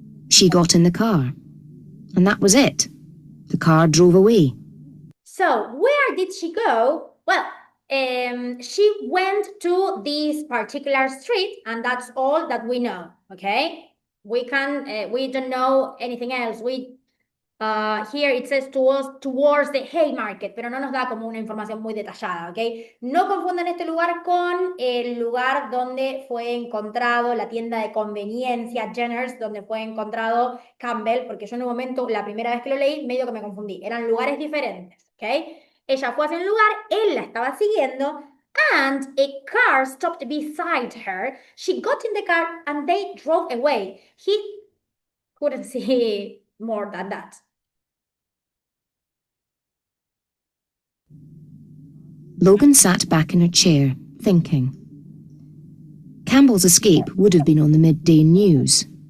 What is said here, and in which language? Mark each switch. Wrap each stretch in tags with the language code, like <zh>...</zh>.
<en>She got in the car, and that was it. The car drove away. So, where did she go? Well, she went to this particular street, and that's all that we know, okay? We don't know anything else. Here it says towards the Haymarket,</en> <es>pero no nos da como una información muy detallada, ¿ok? No confundan este lugar con el lugar donde fue encontrado la tienda de conveniencia Jenner's, donde fue encontrado Campbell, porque yo en un momento, la primera vez que lo leí, medio que me confundí. Eran lugares diferentes, ¿ok? Ella fue hacia un lugar, él la estaba siguiendo,</es> <en>and a car stopped beside her. She got in the car and they drove away. He couldn't see more than that. Logan sat back in her chair, thinking. Campbell's escape would have been on the midday news.</en>